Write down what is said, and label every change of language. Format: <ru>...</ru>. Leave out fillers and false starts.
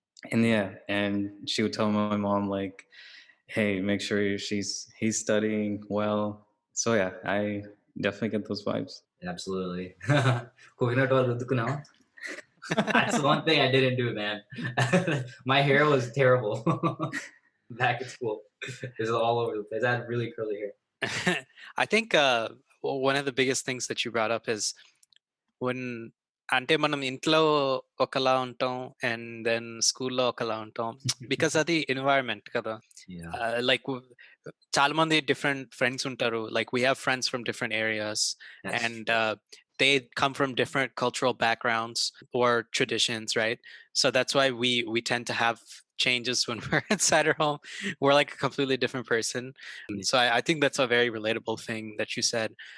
<en>And yeah, and she would tell my mom like, hey, make sure he's studying well. So yeah, I definitely get those vibes. Absolutely. Coconut oil</en> <te>రుద్దుకున్నావా?</te> <en>That's the one thing I didn't do, man. My hair was terrible back at school. It was all over the place. I had really curly hair. I think one of the biggest things that you brought up is when</en> <te>అంటే మనం ఇంట్లో ఒకలా ఉంటాం and then స్కూల్లో ఒకలా ఉంటాం because అది environment కదా.</te> <en>Yeah. Like</en> <te>చాలా మంది డిఫరెంట్ ఫ్రెండ్స్ ఉంటారు,</te> <en>like we have friends from different areas. That's And they come from different cultural backgrounds or traditions, right? So that's why we tend to have changes when we're inside our home. We're like a completely different person. So I think that's a very relatable thing that you said.</en>